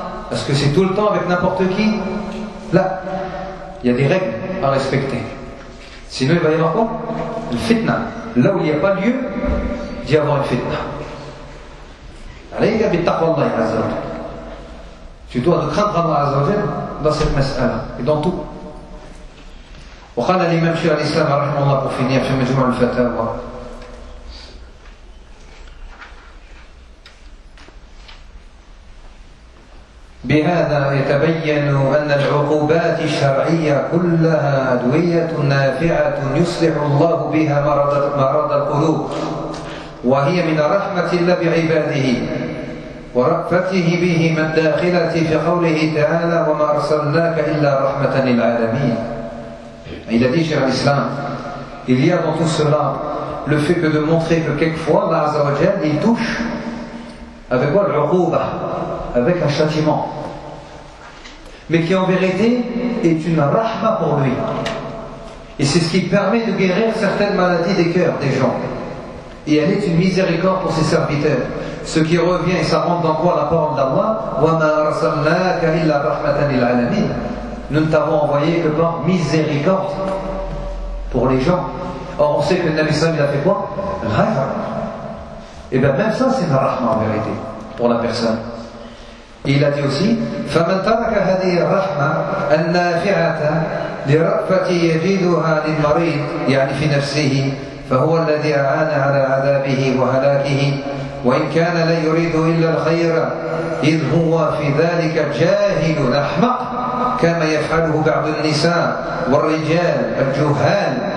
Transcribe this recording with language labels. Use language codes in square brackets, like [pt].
[fr] Est-ce que c'est tout le temps avec n'importe qui? Là, il y a des règles à respecter. Sinon il va y avoir quoi? Une fitna. Là où il n'y a pas lieu d'y avoir une fitna. [ar] Alayka bittaqwallahi azza wa jalla. [fr] Tu dois le craindre Allah Azza wa Jalla dans cette mas'ala et dans tout. [ar] وقال الإمام شيخ الإسلام رحمه الله [fr] pour finir [ar] في مجموع الفتاوى. بهذا يتبين أن العقوبات الشرعية كلها أدوية نافعة يصلح الله بها مرض القلوب وهي من رحمة الله بعباده. ورأفته بهم الداخلة في قوله تعالى وما أرسلناك إلا رحمة للعالمين. [fr] Il a dit, cher Islam, il y a dans tout cela le fait que de montrer que quelquefois Allah Azza wa Jal il touche avec quoi l'uquba, avec un châtiment, mais qui en vérité est une rahma pour lui. Et c'est ce qui permet de guérir certaines maladies des cœurs des gens. Et elle est une miséricorde pour ses serviteurs. Ce qui revient et ça rentre dans quoi la parole d'Allah, [ar] وَمَا أَرْسَلْنَاكَ إِلَّا رَحْمَةً لِلْعَالَمِينَ. [fr] Nous ne t'avons envoyé que par miséricorde pour les gens. Or, on sait que le Nabi Sallam, il a fait quoi? Rahma. Et bien, même ça, c'est la rahma en vérité, pour la personne. Et il a dit aussi, [ar] فَمَنْ تَرَكَ هَذِهِ الرَّحْمَ النَّافِعَةَ لِرَأْفَةِ يَجِدُهَا لِلْمَرِيدِ يعني في نفسه فهو الذي أعان على عذابه وهلاكه وإن كان لا يريد إلا الخير إذ هو في ذلك جاهل أحمق كما يفعله بعض النساء والرجال الجهال